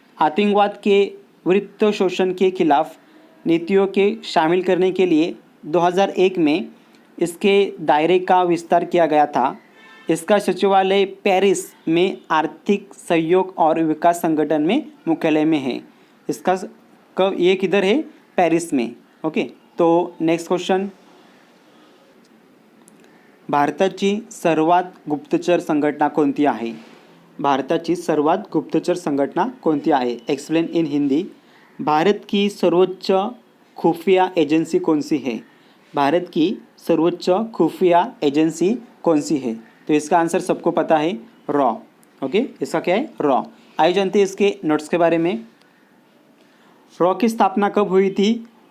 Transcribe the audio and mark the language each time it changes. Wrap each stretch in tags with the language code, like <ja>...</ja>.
<hi>आतंकवाद के वित्त शोषण के खिलाफ नीतियों के शामिल करने के लिए 2001 में इसके दायरे का विस्तार किया गया था। इसका सचिवालय पेरिस में आर्थिक सहयोग और विकास संगठन में मुख्यालय में है। इसका कब ये किधर है? पेरिस में। ओके, तो नेक्स्ट क्वेश्चन।</hi> <mr>भारताची सर्वात गुप्तचर संघटना कोणती आहे? भारताची सर्वात गुप्तचर संघटना कोणती आहे?</mr> <en>Explain in Hindi.</en> <hi>भारत की सर्वोच्च खुफिया एजेंसी कौन सी है? भारत की सर्वोच्च खुफिया एजेंसी कौन सी है? तो इसका आंसर सबको पता है, रॉ। ओके, इसका क्या है? रॉ। आइए जानते हैं इसके नोट्स के बारे में। रॉ की स्थापना कब हुई थी?</hi>